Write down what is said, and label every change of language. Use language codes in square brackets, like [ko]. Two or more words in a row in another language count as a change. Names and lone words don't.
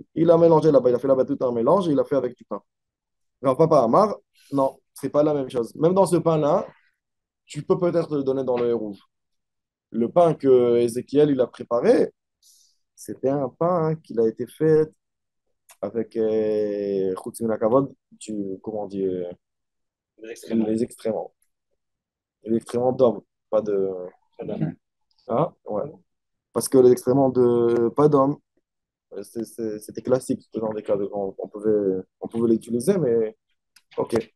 [fr] Il a mélangé là-bas, il a fait là-bas tout un mélange, et il a fait avec du pain. Alors, Papa Amar, non, c'est pas la même chose. Même dans ce pain-là, tu peux peut-être le donner dans le héros. Le pain que Ézéchiel il a préparé, c'était un pain qu'il a été fait avec [he] חוץ מן הכבוד, [fr] comment on dit, Les extrêmes. les excréments. Les excréments d'homme, pas de. Hein? Ouais. Parce que les excréments de pas d'homme, c'était classique dans des cas on pouvait l'utiliser, mais ok.